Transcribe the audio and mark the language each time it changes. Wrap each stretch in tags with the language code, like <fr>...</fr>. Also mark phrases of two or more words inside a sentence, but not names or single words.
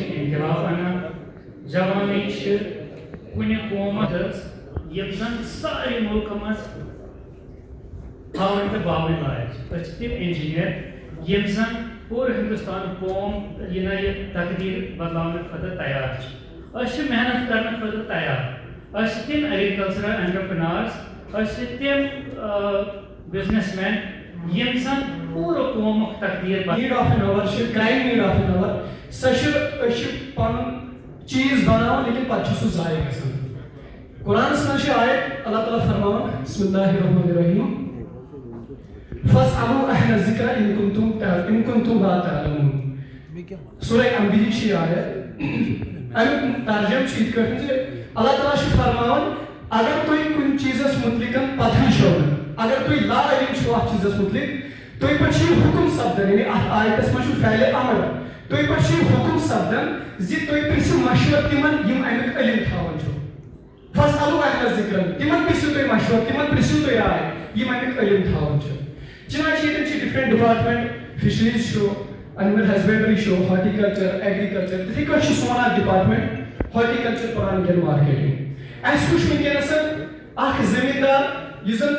<ks>انقلاب انان، جوانٕے چھِ کُنہِ قومس یِم زن سارے مُلکہٕ منٛز ہاوٕنۍ تہٕ باوٕنۍ لایق چھِ، أسۍ چھِ تِم انجیٖنیر یِم زن پوٗرٕ ہندوستانُک قوم یہِ نہ یہِ تقدیٖر بدلاونہٕ خٲطرٕ تیار چھِ، أسۍ چھِ محنت کرنہٕ خٲطرٕ تیار، أسۍ چھِ تِم</ks> <en>agricultural entrepreneurs,</en> <ks>أسۍ چھِ تِم بزنس مین یِم زن پوٗرٕ قومُک تقدیٖر</ks> <en>need of an hour</en> <ks>چھِ</ks> <en>crime need of an hour,</en> <ks>سۄ چھِ أسۍ چھِ پنُن چیٖز بناوان لیکن پتہٕ چھُ سُہ ضایع گژھان۔ قرآنس منٛز چھِ آیت اللہ تعالیٰ فرماوان</ks> <ar>بسم اللہ الرحمن الرحیم فاسألوا أهل الذکر إن كنتم لا تعلمون،</ar> <ks>سورہ انبیاء چھِ یہ آیت، امیُک ترجمہ چھُ یِتھ کٲٹھۍ زِ اللہ تعالیٰ چھُ فرماوان اگر تُہۍ کُنہِ چیٖزس مُتعلِق پتہٕ چھو اگر تُہۍ لا علم چھو اتھ چیٖزس مُتعلِق تُہۍ پٮ۪ٹھ چھُ حُکم سپدان یعنی اتھ آیتس منٛز چھُ فعلِ امر تُہۍ پٮ۪ٹھ چھُ حُکم سپدان زِ تُہۍ پرژھِو مشورٕ تِمن یِم امیُک علم تھاوان چھُ</ks> <ar>فَاسْأَلُوا أَهْلَ الذِّكْرِ</ar> <ks>تِمن پرژھِو تُہۍ مشورٕ تِمن پرژھِو تُہۍ راے یِم امیُک علم تھاوان چھِ چنانچہ ییٚتٮ۪ن چھِ</ks> <en>different department fisheries</en> <ks>چھُ</ks> <en>animal husbandry</en> <ks>چھُ</ks> <en>horticulture agriculture</en> <ks>تِتھٕے کٲٹھۍ چھُ سون اکھ</ks> <en>department horticulture planning and marketing</en> <ks>اسہِ وٕچھ وٕنکیٚنس اکھ زمیٖندار یُس زن</ks>